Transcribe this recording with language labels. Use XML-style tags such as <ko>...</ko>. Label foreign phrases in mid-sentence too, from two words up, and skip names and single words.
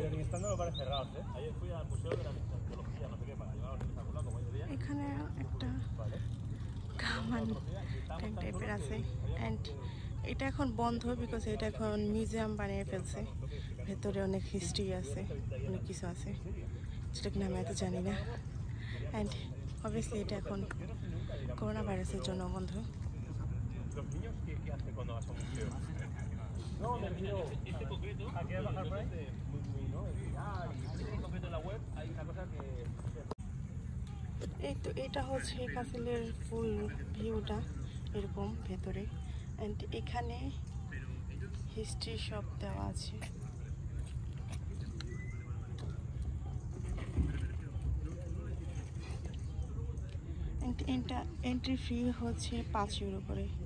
<es>Están los bares cerrados, ¿eh? Ayer fui al Museo de la Antropología, no sé qué, para llevar a los niños a alguna, como ese día.</es> <bn>এখানে একটা কামান টাইপের আছে অ্যান্ড এটা এখন বন্ধ বিকজ এটা এখন মিউজিয়াম বানিয়ে ফেলছে ভেতরে অনেক হিস্ট্রি আছে অনেক কিছু আছে যেটা কিনা আমি এত জানি না</bn> <en>and obviously</en> <bn>এটা এখন করোনা ভাইরাসের জন্য বন্ধ</bn> <es>Los niños, ¿qué hacen cuando vas a un museo? No, me refiero este concreto. ¿A qué bajar por ahí? Muy, ¿no? En concreto en la web hay una cosa que...</es> <bn>এই তো এটা হচ্ছে কাসেলের</bn> <en>full viewটা</en> <bn>এরকম ভেতরে অ্যান্ড এখানে হিস্ট্রি সব দেওয়া আছে</bn> <en>entry fee</en> <bn>হচ্ছে 5 ইউরো করে</bn>